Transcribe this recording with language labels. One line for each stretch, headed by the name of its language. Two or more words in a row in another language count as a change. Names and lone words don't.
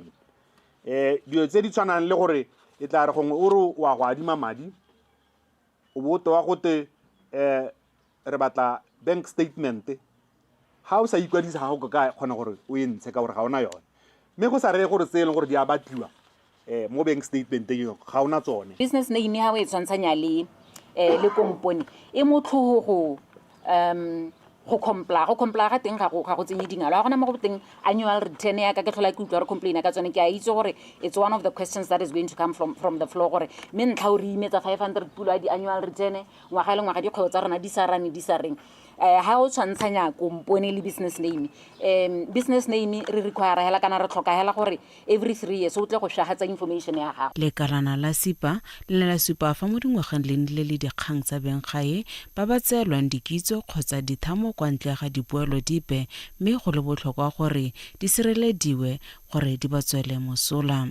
Tswana: Dilo tse di tshwanang le gore e tla re gongwe o re wa go adima madi o boto wa gote re batla
English: bank statement
Tswana: ha o sa ikwadisa ga go ka kgona gore o e ntshe ka gore ga ona yone mme go sa re gore se leng gore di a batliwa mo
English: bank statement
Tswana: ga ona tsone.
English: Business name
Tswana: ha o e tshwantshanya le komponi e motlhogo go comply ga teng ga go tsenye dingalo ga gona mo go teng
English: annual return
Tswana: ya ka ke tlhola ke utlwa re complain ka tsone ke a itse gore
English: it's one of the questions that is going to come from the floor
Tswana: gore me ntlha o re imetsa 500 pula di
English: annual return
Tswana: ngwaga le ngwaga dikgwebo tsa rona di sa reng ha o tshwantshanya komponi le
English: business name
Tswana: re require hela kana re tlhoka hela gore
English: every 3 years
Tswana: o tle go shahatsa information ya gago. Lekalana la SIPA le la supa fa mo dingwageng le dikgang tsa benggae ba ba tseelwang dikitso kgotsa dithamo kwa ntle ga dipoelo dipe mme go le botlhokwa gore di sirelediwe gore di ba tswele mosola.